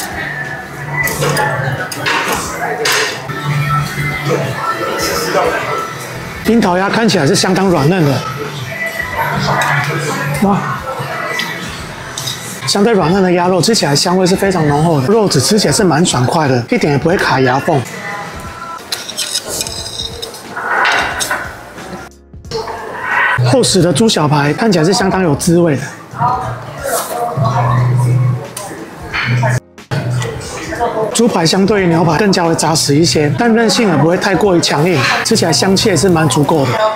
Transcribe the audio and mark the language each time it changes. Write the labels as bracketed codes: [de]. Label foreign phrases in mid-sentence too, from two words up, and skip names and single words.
[zh] 櫻桃鴨看起來是相當軟嫩的，哇！相對軟嫩的鴨肉吃起來香味是非常濃厚的，肉質吃起來是蠻爽快的，一點也不會卡牙縫。厚實的豬小排看起來是相當有滋味的。豬排相對於牛排更加會扎實一些，但韌性也不會太過於強硬，吃起來香氣也是蠻足夠的。